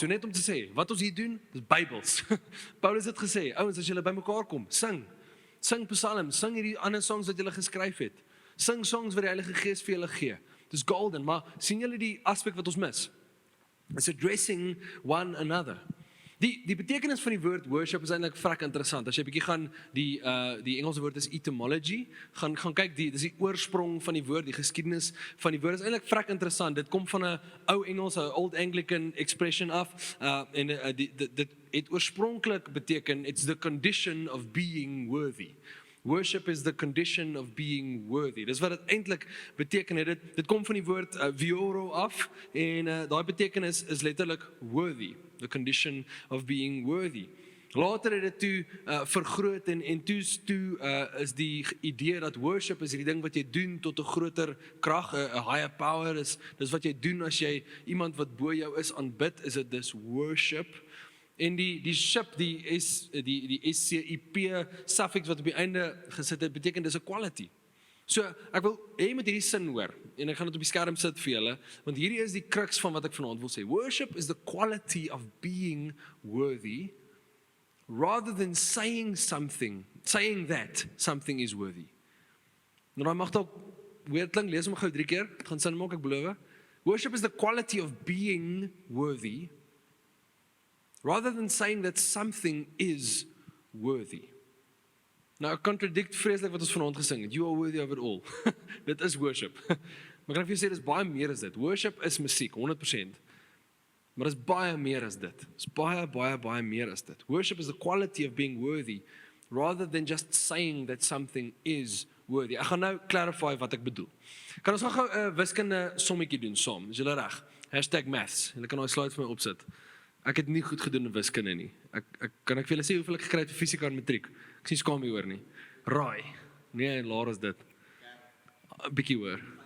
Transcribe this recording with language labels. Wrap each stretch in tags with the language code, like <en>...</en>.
<af>So net om te sê, wat ons hier doen, is Bybels. Paulus het gesê, ouens, as julle bymekaar kom, sing psalms, sing hierdie ander songs wat julle geskryf het. Sing songs wat die Heilige Gees vir julle gee. Dis golden, maar sien julle die aspek wat ons mis?</af> <en>It's addressing one another.</en> <af>Die betekenis van die woord worship is eintlik vrek interessant. As jy bietjie gaan die Engelse woord is etimologie, gaan kyk dis die oorsprong van die woord, die geskiedenis van die woord is eintlik vrek interessant. Dit kom van 'n ou Engels, 'n</af> <en>old Anglican expression</en> <af>af en dit het oorspronklik beteken</af> <en>it's the condition of being worthy. Worship is the condition of being worthy.</en> <af>Dis wat dit eintlik beteken. Dit kom van die woord vioro af en daai betekenis is letterlik</af> <en>worthy, the condition of being worthy.</en> <af>Later het dit toe vergroot en toe is die idee dat worship is die ding wat jy doen tot 'n groter krag, 'n</af> <en>higher power,</en> <af>dis wat jy doen as jy iemand wat bo jou is aanbid, is dit dis worship. En die ship, die SCIP suffix wat op die einde gesit het, beteken dis 'n quality. So, ek wil hê met hierdie sin hoor, en ek gaan dit op die skerm sit vir julle, want hierdie is die crux van wat ek vanaand wil sê.</af> <en>Worship is the quality of being worthy, rather than saying that something is worthy.</en> <af>Nou, dan mag dalk weer klink, lees hom gou 3 keer, het gaan sin maak, ek beloof.</af> <en>Worship is the quality of being worthy, rather than saying that something is worthy.</en> <af>Nou, ek contradict vreeslik wat ons vanaand gesing het.</af> <en>You are worthy of it all.</en> <af>Dit is worship. Maar kan ek vir jou sê, dit is baie meer as dit. Worship is musiek, 100%. Maar dit is baie meer as dit. Dit is baie meer as dit.</af> <en>Worship is the quality of being worthy, rather than just saying that something is worthy.</en> <af>Ek gaan nou clarify wat ek bedoel. Kan ons gou 'n wiskunde sommetjie doen saam? Is julle reg? #maths. Julle kan daai slide vir my opsit. Ek het nie goed gedoen in wiskunde nie. Kan ek vir julle sê hoeveel ek gekry het vir fisika en matriek? Ek sien skaam hieroor nie. Raai. Nee, laer is dit. 'n Bietjie hoor.</af>